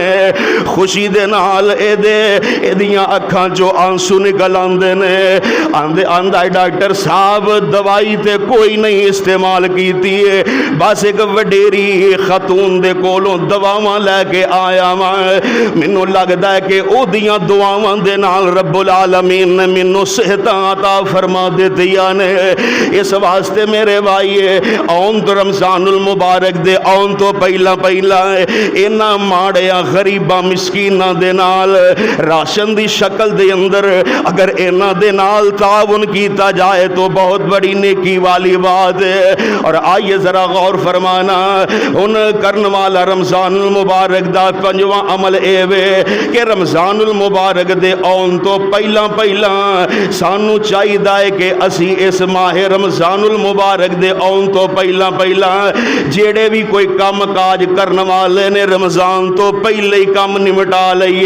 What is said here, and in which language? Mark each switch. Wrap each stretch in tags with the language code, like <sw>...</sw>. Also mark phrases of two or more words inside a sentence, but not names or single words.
<pa>خوشی دے نال ایہدیاں اکھاں چوں آنسو نکل آندے نے. آندا ڈاکٹر صاحب دوائی تے کوئی نہیں استعمال کیتی ہے، بس اک وڈیری خاتون دے کولوں دواواں لے کے آیا واں. مینوں لگدا ہے کہ اوہدیاں دعاواں دے نال</pa> <ar>رب العالمین</ar> <pa>نے مینوں صحتاں عطا فرما دتیاں نے. اس واسطے میرے بھائی آؤن توں رمضان المبارک دے آؤن توں پہلاں انہاں ماڑیاں غریباں مسکیناں دے نال راشن دی شکل دے اندر اگر انہاں دے نال تعاون کیتا جائے تو بہت وڈی نیکی والی گل ہے. اور آئیے ذرا غور فرمانا، ہن کرن والا رمضان المبارک دا پنجواں عمل اے وے کہ رمضان المبارک دے آؤن توں پہلاں سانوں چاہیدا ہے کہ اسیں اس ماہ رمضان المبارک دے آؤن توں پہلاں جیہڑے وی کوئی کم کاج کرن والے نے رمضان توں پہلاں ای کم نمٹا لئیے.</pa>